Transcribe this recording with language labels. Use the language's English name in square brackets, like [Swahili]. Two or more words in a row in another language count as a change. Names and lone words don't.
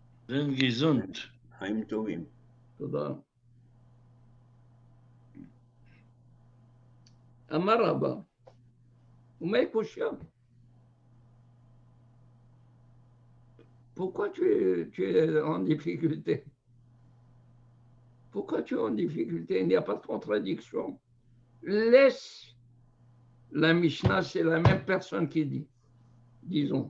[Hebrew] Then gesund. חיים טובים. תודה. אמר רבא, ומה קושיה? [French] Pourquoi tu es en difficulté? Pourquoi tu es en difficulté? Il n'y a pas de contradiction. Laisse la Mishnah, c'est la même personne qui dit, disons.